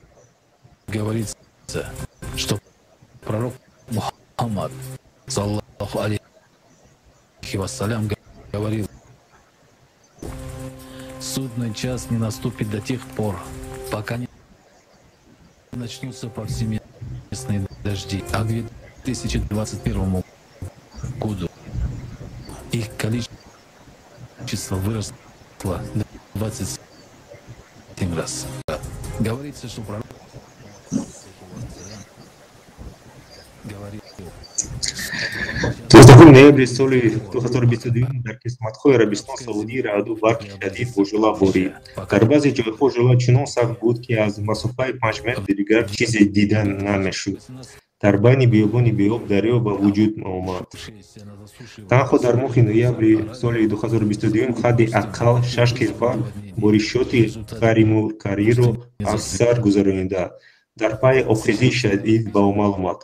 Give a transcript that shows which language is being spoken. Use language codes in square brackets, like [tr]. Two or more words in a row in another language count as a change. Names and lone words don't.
[ru] Говорится, что пророк Мухаммад, [ar] صلى الله عليه وسلم, [ru] говорил: судный час не наступит до тех пор, пока не начнутся повсеместные дожди, а к 2021 году их количество выросло 27 раз. Говорится, что пророк говорит. То есть такой [tg] ноябри соли 2022 дар қисматҳои Арабистон Саудӣ раъду барқи шадид бо ҷӯла борид. Дар баъзе ҷойҳо ҷӯла чунон сахт буд, ки аз масофаи 5 метр дигар чизе дида намешуд. Дар байни биёбони беоб дарё ба вуҷуд омад. Танҳо дар моҳи ноябри соли 2022 ҳадди аққал 6 кишвар боришоти ғайримуркарриро аз сар гузаронида, дар пайи обхезии шадид ба амал омад.